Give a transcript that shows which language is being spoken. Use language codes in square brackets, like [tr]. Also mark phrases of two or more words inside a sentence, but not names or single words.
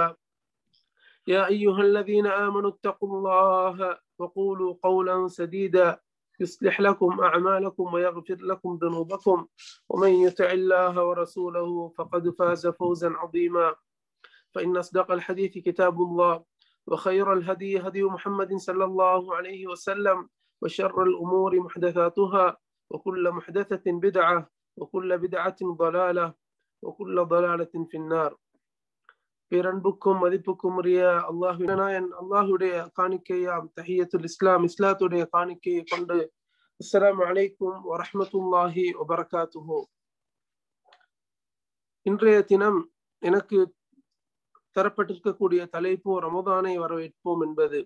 [ar] يا أيها الذين آمنوا اتقوا الله وقولوا قولا سديدا يصلح لكم أعمالكم ويغفر لكم ذنوبكم، ومن يطع الله ورسوله فقد فاز فوزا عظيما. فإن أصدق الحديث كتاب الله، وخير الهدي هدي محمد صلى الله عليه وسلم، وشر الأمور محدثاتها، وكل محدثة بدعة، وكل بدعة ضلالة، وكل ضلالة في النار. [ta] பேரன்புக்கும் மதிப்புக்கும் உரிய அல்லாஹுடைய காணிக்கையாம் [ar] تحية الإسلام, [ta] இஸ்லாத்துடைய காணிக்கையை கொண்டு [ar] السلام عليكم ورحمة الله وبركاته. [ta] இன்றைய தினம் எனக்கு தரப்பட்டிருக்கக்கூடிய தலைப்பு ரமதானை வரவேற்போம் என்பது.